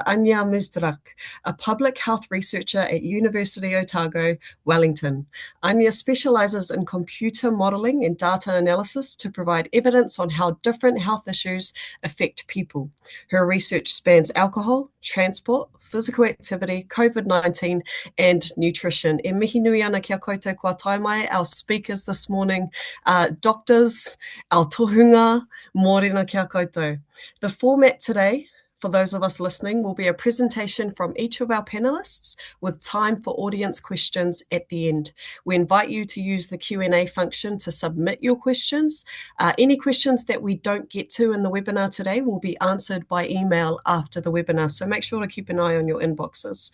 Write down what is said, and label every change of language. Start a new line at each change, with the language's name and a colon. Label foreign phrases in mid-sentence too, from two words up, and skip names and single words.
English: Anya Mizrak, a public health researcher at University Otago, Wellington. Anya specialises in computer modelling and data analysis to provide evidence on how different health issues affect people. Her research spans alcohol, transport, physical activity, COVID-19, and nutrition.
Māori: E mihi nui ana kia koutou kua taimai,
English: our speakers this morning, doctors, our tohunga,
Māori: mōrena kia koutou.
English: The format today, for those of us listening, will be a presentation from each of our panelists with time for audience questions at the end. We invite you to use the Q&A function to submit your questions. Any questions that we don't get to in the webinar today will be answered by email after the webinar, so make sure to keep an eye on your inboxes.